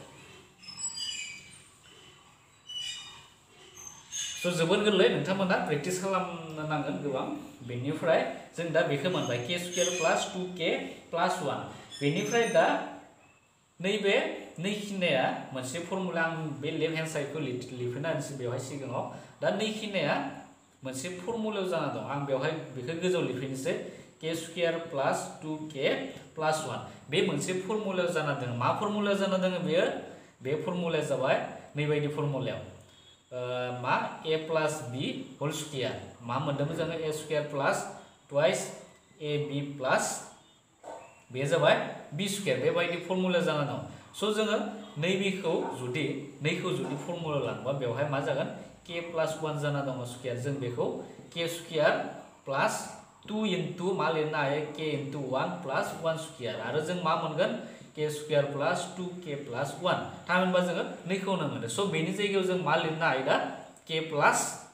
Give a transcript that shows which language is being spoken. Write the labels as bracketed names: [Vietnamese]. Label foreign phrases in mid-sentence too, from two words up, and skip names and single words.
[Bodo] स' जोबोद गोरलै नोंथांमोना प्रेक्टिस खालामनो नांगोन गोबां बेनिफ्राय जों दा बेखौ मोनबाय [English] k square plus 2k plus 1 [Bodo] बेनिफ्राय दा नैबे नै खिनाया मोनसे फर्मुला आं बे [English] left hand [Bodo] साइडखौ लिरफिनना होनोसै बेवहाय सिगाङाव दा नै खिनाया मोनसे फर्मुलायाव जाना दं आं बेवहाय बेखौ गोजौआव लिरफिननोसै [English] k square plus 2k plus 1 [Bodo] बे मोनसे फर्मुलायाव जाना दं मा फर्मुलायाव जाना दङ बेयो बे फर्मुलाया जाबाय नैबायदि फर्मुलायाव मा [English] a plus b whole square [Bodo] मा मोनदोंमोन जोङो [English] a square plus twice ab plus [Bodo] बे जाबाय [English] b square [Bodo] बेबायदि फर्मुला जाना दं स' जोङो नैबेखौ जुदि फर्मुला लांबा बेवहाय मा जागोन [English] k plus 1 [Bodo] जाना दङ स्क्वायर जों बेखौ [English] k square plus 2 [Bodo] * मा लिरनो हायो [English] k * 1 plus 1 square [Bodo] आरो जों मा मोनगोन [English] k square plus 2k plus 1 [Bodo] थामहिनबा जोङो 2 खौनो मोनो स' बेनि जायगायाव जों मा लिरनो हायो दा [English] k plus